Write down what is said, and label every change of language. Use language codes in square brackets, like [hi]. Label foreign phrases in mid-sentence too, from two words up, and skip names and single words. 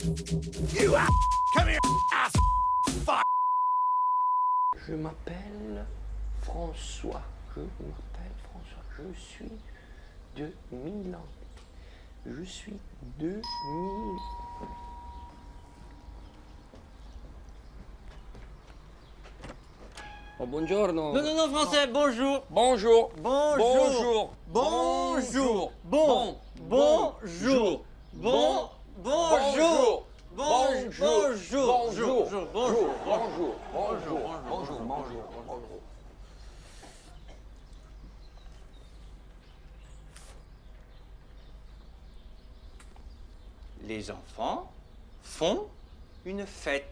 [en] You ass! Come here, ass! Fuck! [fr] Je m'appelle François. Je m'appelle François. Je suis de Milan. Je suis de Milan. Oh, buongiorno. Non, non, non, français, bonjour. Bonjour. Bonjour. Bonjour. Bonjour. Bonjour. Bonjour. Bonjour. Bonjour. Les enfants font une fête.